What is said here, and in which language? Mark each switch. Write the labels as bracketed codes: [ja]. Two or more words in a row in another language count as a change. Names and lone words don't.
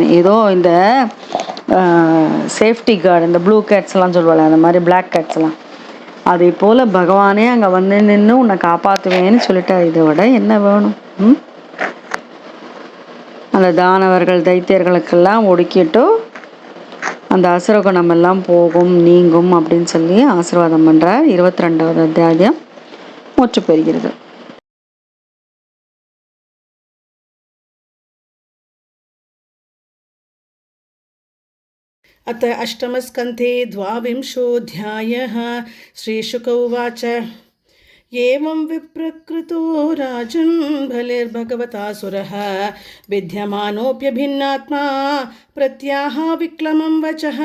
[ta] ஏதோ இந்த [en] safety guard, [ta] இந்த [en] blue cats [ta] சொல்லுவாங்க, அந்த மாதிரி [en] black cats, [ta] அதே போல் பகவானே அங்கே நின்று உன்னை காப்பாற்றுவேன்னு சொல்லிட்டார். இதை விட என்ன வேணும்? அந்த தானவர்கள் தைத்தியர்களுக்கெல்லாம் ஒடுக்கிட்டு அந்த அசுரகுணம் எல்லாம் போகும், நீங்கும் அப்படின்னு சொல்லி ஆசீர்வாதம் பண்ணுறார். 22வது அத்தியாயம் முற்று பெறுகிறது. [sa] अथ अष्टमस्कन्धे द्वाविंशोऽध्यायः। श्रीशुक उवाच एवं विप्रकृतो राजन् बलिर्भगवतासुरः विद्यमानोऽप्यभिन्नात्मा प्रत्याह विक्लमं वचः।